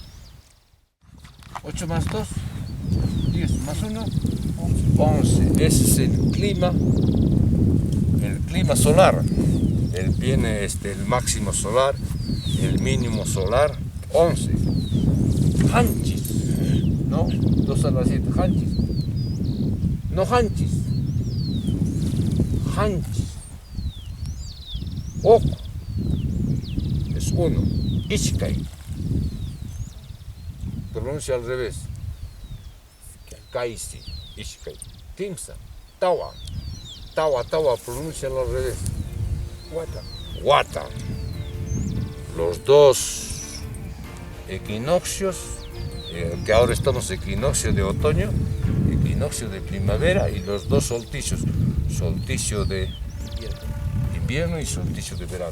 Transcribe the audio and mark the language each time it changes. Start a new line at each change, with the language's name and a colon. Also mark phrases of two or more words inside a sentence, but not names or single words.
Spanish: 8 más 2, 10 más 1, 11. Ese es el clima solar. Viene el máximo solar, el mínimo solar, 11. Hanchis. No, 2 a las 7, hanchis. No hanchis. Hanchis. Ojo. Es 1. Ishkai. Pronuncia al revés. Kaisi.
Quechua: Ishkai. Timsa. Tawa. Tawa,
Spanish: pronuncia al revés. Wata. Los 2 equinoccios, que ahora estamos equinoccio de otoño, equinoccio de primavera y los 2 solsticios, solsticio de invierno y solsticio de verano.